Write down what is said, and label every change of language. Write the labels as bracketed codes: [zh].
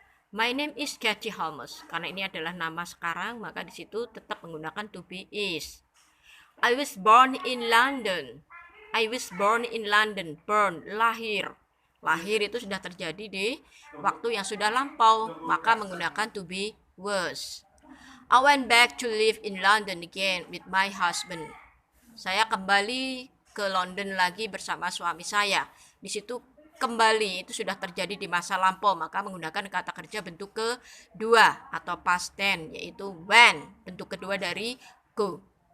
[en] My name is Katie Holmes. [id] Karena ini adalah nama sekarang, maka di situ tetap menggunakan to be is. [en] I was born in London. I was born in London. [id] Born, lahir. Lahir itu sudah terjadi di waktu yang sudah lampau, maka menggunakan to be was. [en] I went back to live in London again with my husband. [id] Saya kembali ke London lagi bersama suami saya. Di situ kembali itu sudah terjadi di masa lampau, maka menggunakan kata kerja bentuk kedua atau past tense, yaitu when, bentuk kedua dari go.